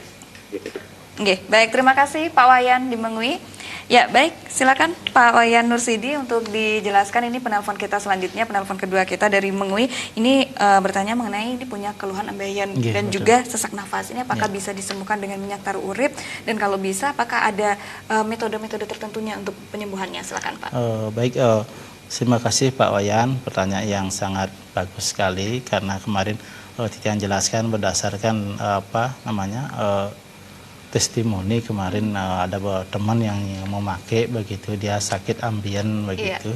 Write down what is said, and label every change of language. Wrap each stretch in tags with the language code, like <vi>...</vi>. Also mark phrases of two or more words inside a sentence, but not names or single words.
<id>Gitu. Oke, baik, terima kasih Pak Wayan di Mengwi. Ya, baik, silakan Pak Wayan Nursidi untuk dijelaskan. Ini penelpon kita selanjutnya, penelpon kedua kita dari Mengwi. Ini bertanya mengenai ini punya keluhan ambeien dan Betul. juga sesak nafas. Ini apakah bisa disembuhkan dengan minyak taru urip? Dan kalau bisa, apakah ada metode-metode tertentunya untuk penyembuhannya? Silakan Pak. Baik, terima kasih Pak Wayan, pertanyaan yang sangat bagus sekali karena kemarin Titian jelaskan berdasarkan testimoni kemarin ada teman yang memakai begitu, dia sakit ambien begitu.</id>